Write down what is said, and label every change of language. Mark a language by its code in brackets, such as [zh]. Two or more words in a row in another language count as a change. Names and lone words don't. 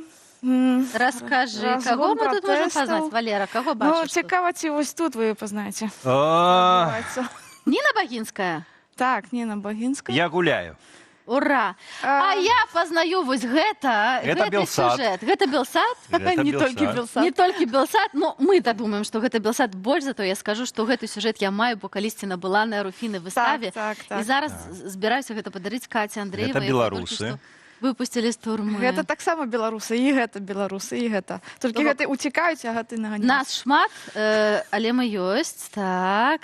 [be] Раскажы, каго мы тут можем пазнаць, Валера? Каго бачыш? Ну, цікава, ці вось тут вы пазнаеце. Ніна Багінская? Так, Ніна Багінская. Я гуляю. Ура! А я пазнаю вось гэта, гэты Белсад. сюжэт. Гэта Белсад? Гэта Не Белсад. толькі Белсад. Не толькі Белсад, [ru] но мы-то думаем, [be] што гэта Белсад. Больш за то я скажу, што гэты сюжэт я маю, бо калісьці набыла на Руфіны выставе. Так. І зараз збіраюся гэта падарыць Каці Андрэевай. Гэта беларусы. Выпусцілі з турмы. Гэта таксама беларусы, і гэта беларусы, і гэта. Толькі гэты уцікаюць, а гэты наганяюць. Нас шмат, але мы ёсць, так.